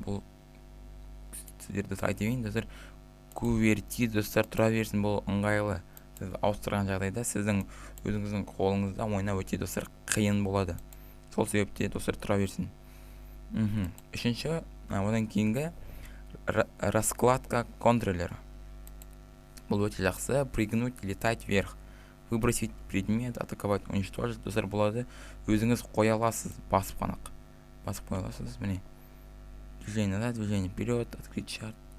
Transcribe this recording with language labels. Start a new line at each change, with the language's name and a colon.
Kazakh: Бұл сіздерді айтайын достар. QWERTY достар тұра берсін, бұл ыңғайлы. Сіз ауыстырған жағдайда сіздің өзіңіздің қолыңызда ойнау өте достар қиын болады. Сол себепте достар тұра берсін. Үшінші, одан кейінгі раскладка контроллера. Бұл өте жақсы. Прыгнуть, летать вверх.
Russian: Выбросить предмет, атаковать, уничтожить
Kazakh: достар болады. Өзіңіз қоя аласыз, басып қанақ. Басып қоя аласыз, міне.
Russian: Движение назад, движение вперед, открыть чат.